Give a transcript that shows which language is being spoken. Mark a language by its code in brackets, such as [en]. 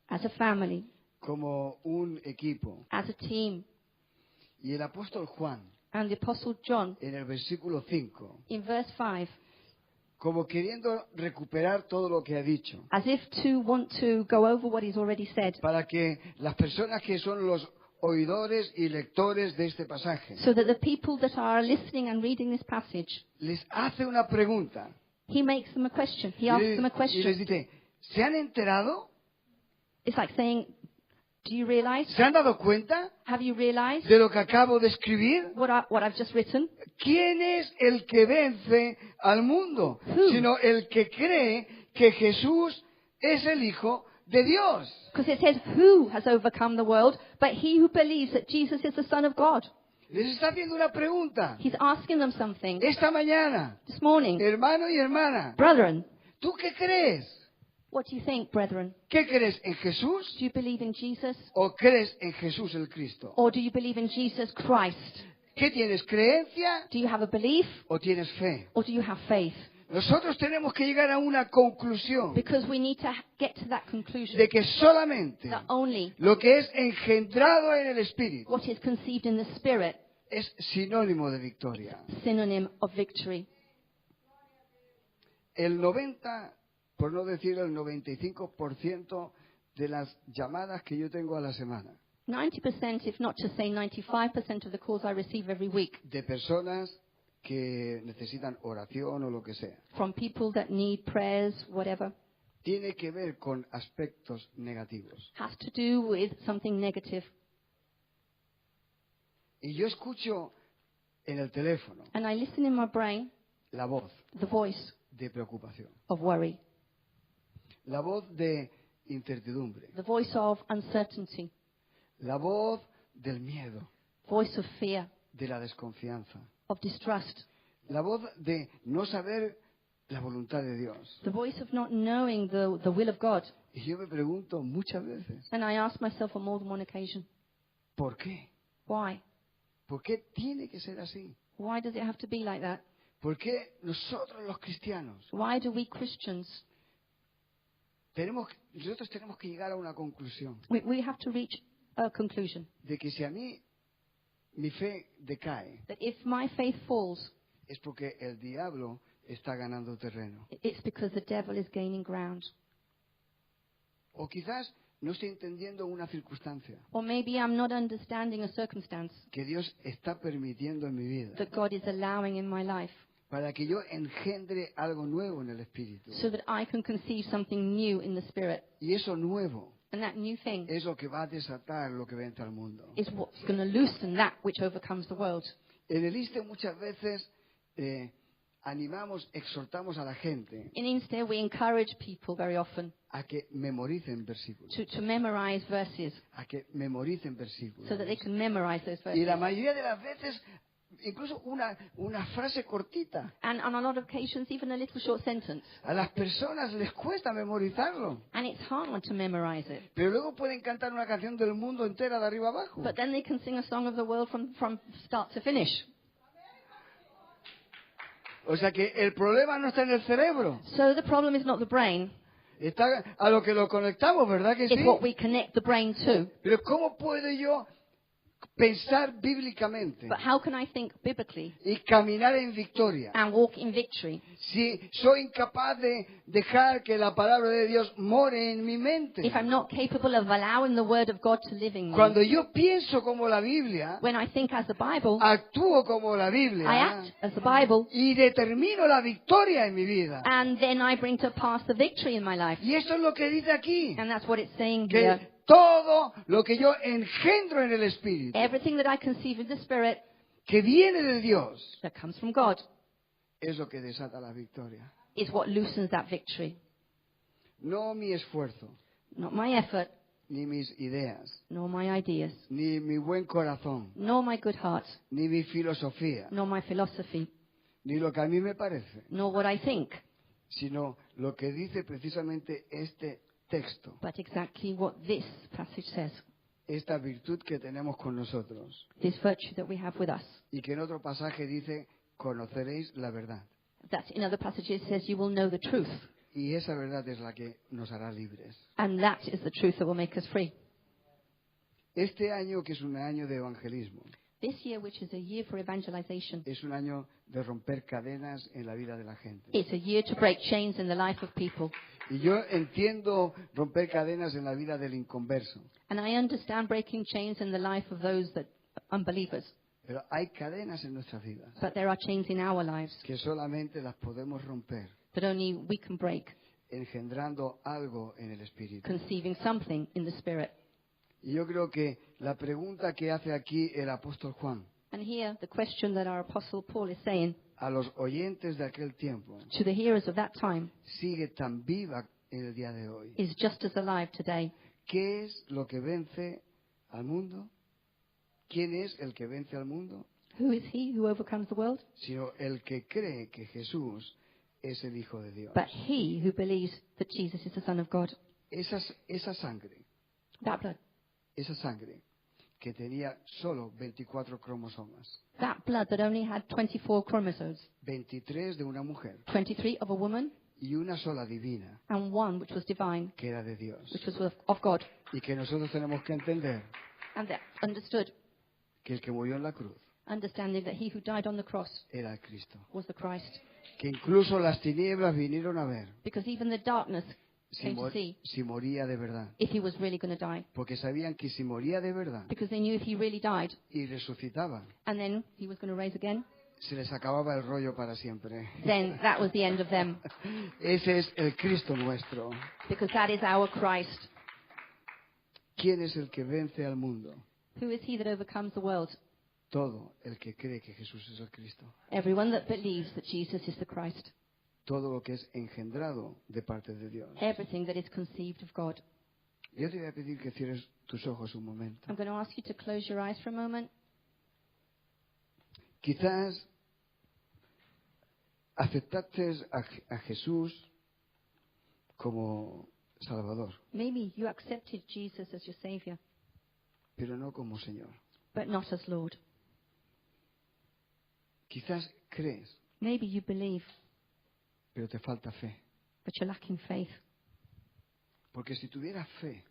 [en] as a family, [es] Como un equipo. [en] as a team. [es] Y el apóstol Juan, [en] And the Apostle John, [es] en el versículo 5, [en] in verse 5, [es] como queriendo recuperar todo lo que ha dicho, [en] as if to want to go over what he's already said, [es] para que las personas que son los oidores y lectores de este pasaje, [en] so that the people that are listening and reading this passage, [es] les hace una pregunta. [en] he makes them a question. He [es] Y [en] asks them a [es] les [en] question. [es] dice, ¿se han enterado? [en] It's like saying, do you realize? [es] ¿Se han dado cuenta [en] Have you realized [es] de lo que acabo de escribir? [en] what I've just written? [es] ¿Quién es el que vence al mundo? [en] Who? [es] Sino el que cree que Jesús es el Hijo de Dios. [en] Because it says, who has overcome the world, but he who believes that Jesus is the Son of God. [es] Les está haciendo una pregunta. [en] He's asking them something [es] Esta mañana, [en] this morning. [es] hermano y hermana, [en] Brethren, [es] ¿tú qué crees? [en] what do you think, brethren? [es] ¿Qué crees en Jesús [en] Do you believe in Jesus? [es] o crees en Jesús el Cristo? [en] Or do you believe in Jesus Christ? [es] ¿Qué tienes, creencia [en] Do you have a belief? [es] o tienes fe? [en] Or do you have faith? [es] Nosotros tenemos que llegar a una conclusión [en] Because we need to get to that conclusion [es] de que solamente [en] that only [es] lo que es engendrado en el Espíritu [en] what is conceived in the Spirit [es] es sinónimo de victoria. [en] is synonym of victory. [es] El 90, por no decir el 95% de las llamadas que yo tengo a la semana [en] 90%, if not to say 95% of the calls I receive every week [es] de personas que necesitan oración o lo que sea, [en] from people that need prayers, whatever, [es] tiene que ver con aspectos negativos. [en] has to do with something negative. [es] Y yo escucho en el teléfono [en] And I listen in my brain, [es] la voz [en] the voice [es] de preocupación, [en] of worry, [es] la voz de incertidumbre, [en] the voice of uncertainty, [es] la voz del miedo, [en] voice of fear, [es] de la desconfianza, [en] of distrust, [es] la voz de no saber la voluntad de Dios. [en] the voice of not knowing the will of God. [es] Y yo me pregunto muchas veces, [en] And I ask myself on more than one occasion, [es] ¿por qué? [en] why? [es] ¿Por qué tiene que ser así? [en] Why does it have to be like that? [es] ¿Por qué nosotros los cristianos [en] Why do we Christians, [es] nosotros tenemos que llegar a una conclusión [en] we have to reach a conclusion [es] de que si a mí mi fe decae [en] that if my faith falls, [es] es porque el diablo está ganando terreno? [en] it's because the devil is gaining ground. [es] O quizás no estoy entendiendo una circunstancia [en] Or maybe I'm not understanding a circumstance [es] que Dios está permitiendo en mi vida [en] that God is allowing in my life [es] para que yo engendre algo nuevo en el espíritu. [en] so that I can conceive something new in the spirit. [es] Y eso nuevo [en] And that new thing [es] es lo que va a desatar lo que vence al mundo. [en] is what's going to loosen that which overcomes the world. [es] En el ISTE muchas veces animamos, exhortamos a la gente [en] In Instead, we encourage people very often [es] a que memoricen versículos, [en] to memorize verses [es] a que memoricen versículos. [en] so that they can memorize those [es] Y [en] verses. [es] la mayoría de las veces, incluso una frase cortita, [en] And on a lot of occasions, even a little short sentence. [es] a las personas les cuesta memorizarlo. [en] And it's hard to memorize it. [es] Pero luego pueden cantar una canción del mundo entera de arriba abajo. [en] But then they can sing a song of the world from start to finish. [es] O sea que el problema no está en el cerebro, [en] So the problem is not the brain, [es] está a lo que lo conectamos, ¿verdad que sí? [en] it's what we connect the brain to. [es] Pero ¿cómo puedo yo pensar bíblicamente [en] But how can I think biblically [es] y caminar en victoria [en] and walk in victory [es] si soy incapaz de dejar que la palabra de Dios more en mi mente? [en] if I'm not capable of allowing the word of God to live in me? [es] Cuando yo pienso como la Biblia, [en] When I think as the Bible, [es] actúo como la [en] I [es] Biblia [en] act as the Bible, [es] y determino la victoria en mi vida. [en] and then I bring to pass the victory in my life. [es] Y esto es lo que dice aquí, [en] And that's what it's saying here. [es] que todo lo que yo engendro en el Espíritu, [en] Everything that I conceive in the Spirit [es] que viene de Dios, [en] that comes from God [es] es lo que desata la victoria. [en] is what loosens that victory. [es] No mi esfuerzo, [en] Not my effort, [es] ni mis ideas, [en] nor my ideas, [es] ni mi buen corazón, [en] nor my good heart, [es] ni mi filosofía, [en] nor my philosophy, [es] ni lo que a mí me parece, [en] nor what I think, [es] sino lo que dice precisamente este texto, [en] but exactly what this passage says, [es] esta virtud que tenemos con nosotros, [en] this virtue that we have with us. [es] y que en otro pasaje dice, conoceréis la verdad. [en] That in other passages says you will know the truth, [es] Y esa verdad es la que nos hará libres. [en] and that is the truth that will make us free. [es] Este año, que es un año de evangelismo, [en] This year, which is a year for evangelization, [es] es un año de romper cadenas en la vida de la gente. [en] it's a year to break chains in the life of people. [es] Y yo entiendo romper cadenas en la vida del inconverso, [en] And I understand breaking chains in the life of those that unbelievers. [es] pero hay cadenas en nuestras vidas [en] But there are chains in our lives [es] que solamente las podemos romper [en] that only we can break, [es] engendrando algo en el espíritu. [en] conceiving something in the Spirit. [es] Y yo creo que la pregunta que hace aquí el apóstol Juan [en] And here, the question that our Apostle Paul is saying [es] a los oyentes de aquel tiempo [en] to the hearers of that time [es] sigue tan viva en el día de hoy. [en] is just as alive today. [es] ¿Qué es lo que vence al mundo? ¿Quién es el que vence al mundo? [en] Who is he who overcomes the world? [es] Sino el que cree que Jesús es el Hijo de Dios. [en] But he who believes that Jesus is the Son of God. [es] Esa sangre, [en] That blood. [es] esa sangre que tenía solo 24 cromosomas, [en] That blood that only had 24 chromosomes, [es] 23 de una mujer [en] 23 of a woman [es] y una sola divina, [en] and one which was divine, [es] que era de Dios. [en] which was of God. [es] Y que nosotros tenemos que entender [en] And that understood, [es] que el que murió en la cruz [en] understanding that he who died on the cross [es] era el Cristo. [en] was the Christ. [es] Que incluso las tinieblas vinieron a ver [en] Because even the darkness came to see [es] si moría de verdad. [en] if he was really going to die. [es] Porque sabían que si moría de verdad [en] Because they knew if he really died [es] y resucitaba, [en] and then he was going to rise again, [es] se les acababa el rollo para siempre. [en] then that was the end of them. [es] Ese es el Cristo nuestro. [en] Because that is our Christ. [es] ¿Quién es el que vence al mundo? [en] Who is he that overcomes the world? [es] Todo el que cree que Jesús es el Cristo. [en] Everyone that believes that Jesus is the Christ. [es] Todo lo que es engendrado de parte de Dios. [en] Everything that is conceived of God. [es] Yo te voy a pedir que cierres tus ojos un momento. [en] I'm going to ask you to close your eyes for a moment. [es] Quizás aceptaste a Jesús como Salvador, [en] Maybe you accepted Jesus as your Savior, [es] pero no como Señor. [en] but not as Lord. [es] Quizás crees, [en] Maybe you believe, [es] pero te falta fe. [en] but you're lacking faith. [es] Porque si tuvieras fe,